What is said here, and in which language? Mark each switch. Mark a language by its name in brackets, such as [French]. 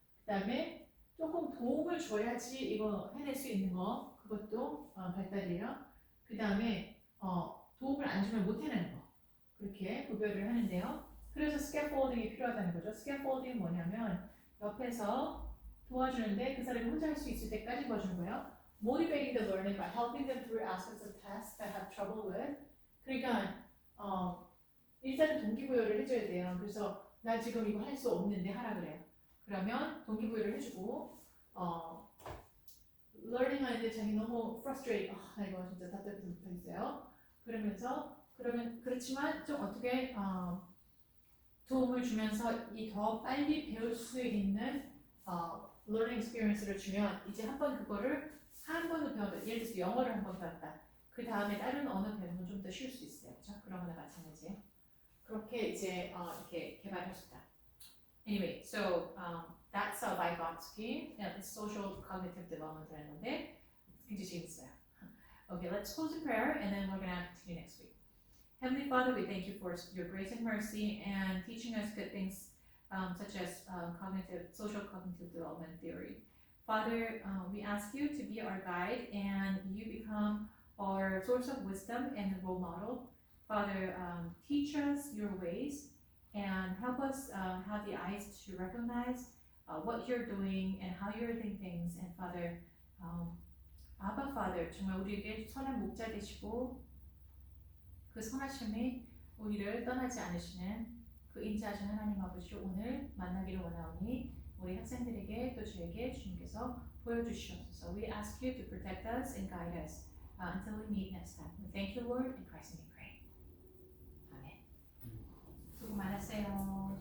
[Korean] 그다음에 조금 도움을 줘야지 이거 해낼 수 있는 거 그것도 발달이에요. 그다음에 도움을 안 주면 못 해내는 거 그렇게 구별을 하는데요. 그래서 scaffolding이 필요하다는 거죠. scaffolding 뭐냐면 옆에서 도와주는데 그 사람이 혼자 할 수 있을 때까지 도와주는 거예요. [English] Motivating the learner by helping them through aspects of tasks that have trouble with. [Korean] 그러니까 일단은 동기부여를 해줘야 돼요. 그래서 나 지금 이거 할 수 없는데 하라 그래요. 그러면 동기부여를 해주고 learning 하는데 자기 너무 frustrate, 나 이거 진짜 답답해서 못하겠어요. 그러면 그렇지만 좀 어떻게 도움을 주면서 이 더 빨리 배울 수 있는 learning experience를 주면 이제 한번 그거를 한 번도 배웠다. 예를 들어서 영어를 한 번 배웠다. 그 다음에 다른 언어 배우면 좀 더 쉬울 수 있어요. 그렇죠? 그런 거나 마찬가지예요. 그렇게 이제 이렇게 개발할 수 있다. [English] Anyway, so that's Vygotsky, it's social cognitive development라는 건데 [Korean] 굉장히 재밌어요. [English] Okay, let's close in prayer and then we're gonna continue next week. Heavenly Father, we thank you for your grace and mercy and teaching us good things such as social cognitive development theory. Father, we ask you to be our guide and you become our source of wisdom and role model. Father, teach us your ways and help us have the eyes to recognize what you're doing and how you're doing things. And Father, Abba Father, [Korean] 정말 우리에게 선한 목자 되시고 그 선하심이 우리를 떠나지 않으시는 그 인자하신 하나님 아버지 오늘 만나기를 원하오니 우리 학생들에게 또 저에게 주님께서 보여주시옵소서. [English] We ask you to protect us and guide us until we meet next time. We thank you, Lord, in Christ's name we pray. [Korean] 아멘. 수고 많으세요.